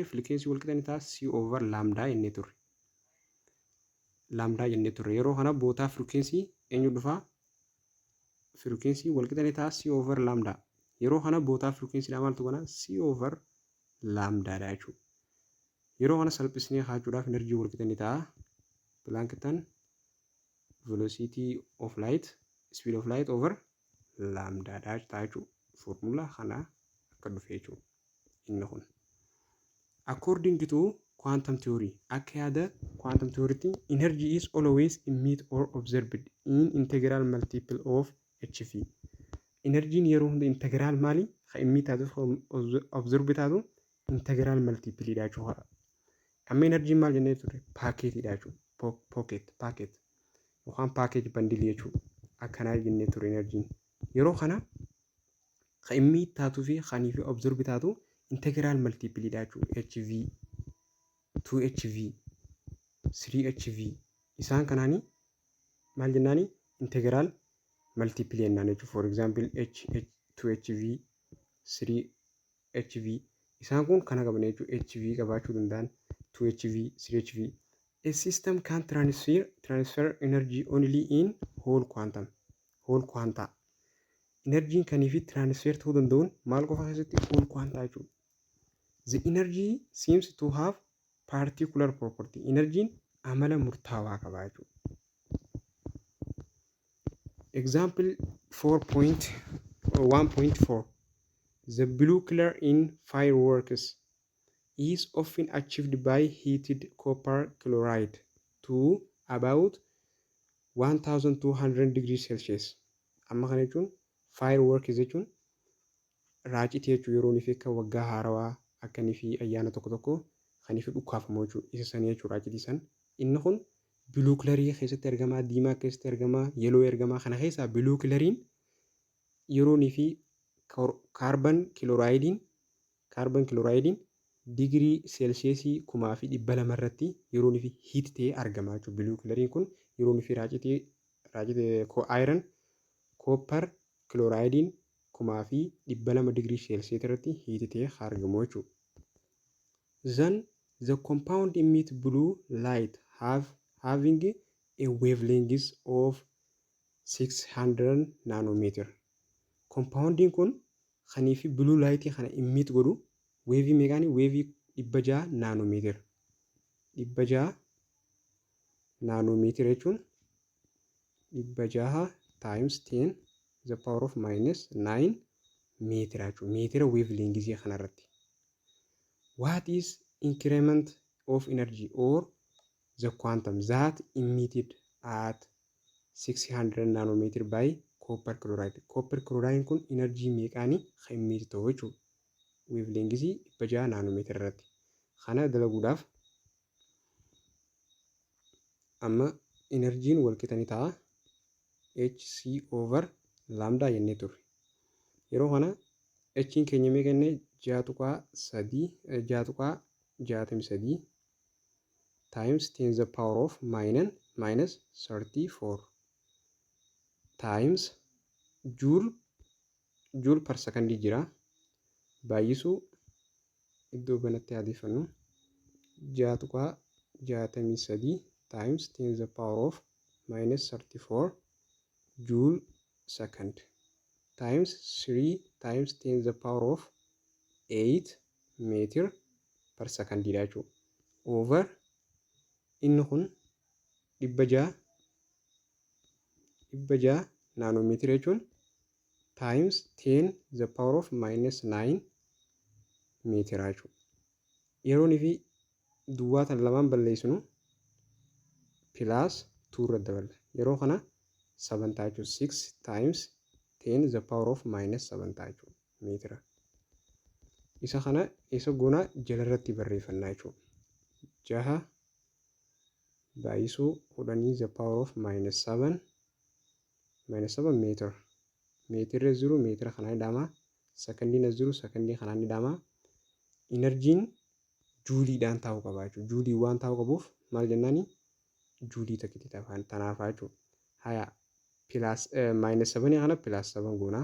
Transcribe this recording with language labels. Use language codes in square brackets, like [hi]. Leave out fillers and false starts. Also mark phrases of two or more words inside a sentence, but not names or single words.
[om] Frequency wal qixanii ta'a [en] C over lambda [om] jennee turre. Yeroo kana bootaa frequency eenyu dhufaa? Frequency wal qixanii ta'a [en] C over lambda. [om] Yeroo kana bootaa frequency dha maaltu kana? [en] C over lambda [om] dha jechuudha. Yeroo kana salphisnee haachuudhaaf energy wal qixanii ta'a Plancktan [en] velocity of light, speed of light over lambda [om] dha jechuudha. Formula kana akka dhufe jechuudha. Inni kun. [en] According to quantum theory, [om] akka yaada [en] quantum theory, energy is always emit or observed in integral multiple of HV. [om] Energiin yeroo hunda integral maali? Ka emit taatu observe taatu [en] integral multiple [om] dha jechuudha. Amma enerjiin maal jennee ture? Paakeetiidha jechuudha. Paakeet yookaan paakeej bandilii jechuudha. Akkanaa jennee ture enerjiin. Yeroo kana kan inni taatuu fi kan inni observe taatu [en] integiraal maltiipiliidha [om] jechuudha. HV, 2HV, 3HV isaan kanaanii maal jennaani? [en] Integiraal maltiipilii [om] jennaan jechuudha. [en] For example [om] 2HV, 3HV isaan kun kana qaban jechuudha. HV qabaachuu danda'an 2HV, 3HV. [en] A system can transfer energy only in whole quanta. [om] Enerjiin kanii fi transfer ta'uu danda'uun maal qofa keessatti? [en] Whole quanta jechuudha. The energy seems to have particular property. [om] Enerjiin amala murtaawaa qaba jechuudha. [en] Example 4.1.4 The blue color in fireworks is often achieved by heated copper chloride to about 1200 degrees Celsius. [om] Amma kana jechuun fireworks jechuun raacitii jechuun yeroo inni fi akka waggaa haarawaa akkanii fi ayyaana tokko tokko kan ifi dhukkaafamu jechuudha. Isa sanii jechuudha raacitii san. Inni kun [en] biluu kilarii [om] keessatti argama, diimaa keessatti argama, yeloo argama. Kana keessaa [en] biluu kilariin [om] yeroo inni fi [en] kaarban kiloraayidiin digirii seelsheesii [om] 1200 irratti yeroo inni fi hiit ta'ee argama jechuudha. [en] Biluu kilariin [om] kun yeroo inni fi raacitii aayiraan [en] koopper kiloraayidiin [om] 1200 [en] digirii seelsheesii [om] irratti hiit ta'ee argamu jechuudha. [en] Then the compound emit blue light having a wavelength of 600 nanometer. [om] Compounding kun kanii fi [en] blue light [om] kana emit godhu wavii meeqaani? Wavii 600 nanometer. 600 nanometer jechuun 600 [en] times 10 the power of minus 9 meter [om] jechuudha. Meetira wavelength kana irratti. [en] What is increment of energy or the quantum that emitted at 600 nanometer by copper chloride? Copper chloride [om] kun energy meeqaani kan emit ta'u jechuudha. Wavelength 600 nanometer irratti. Kana dalaguudhaaf amma enerjiin wal qixanii ta'a [en] HC over lambda [om] jennee turre. Yeroo kana H'n keenya meeqa jennee 6.63 [en] times 10 the power of minus 34 times joule per second [om] jira. Baay'isuu iddoo banatti adeeffannu 6.63 [en] times 10 the power of minus 34 joule second times 3 times 10 the power of 8 meter per second [om] jechuudha. Over inni kun 600 nanometer jechuun [en] times 10 the power of minus 9 meter [om] jechuudha. Yeroo inni fi duwwaa tan lamaan balleessinu plus 2 irra daballa. Yeroo kana 7 ta'a jechuudha. 6 [en] times 10 the power of minus 7 [om] ta'a jechuudha meetira. Isa kana isa goona jala irratti barreeffannaa jechuudha. 6 baay'isuu [en] 10 the power of minus 7 meter. [om] Meetirri jiru meetira kanaan hidhama. Sekondiin as jiru sekondii kanaan hidhama. Enerjiin juuliidhaan taa'uu qaba jechuudha. Juulii waan taa'uu qabuuf maal jennaani? Juulii takkitti tanaaf jechuudha. Haya [en] plus minus [om] 7 kana plus 7 goona.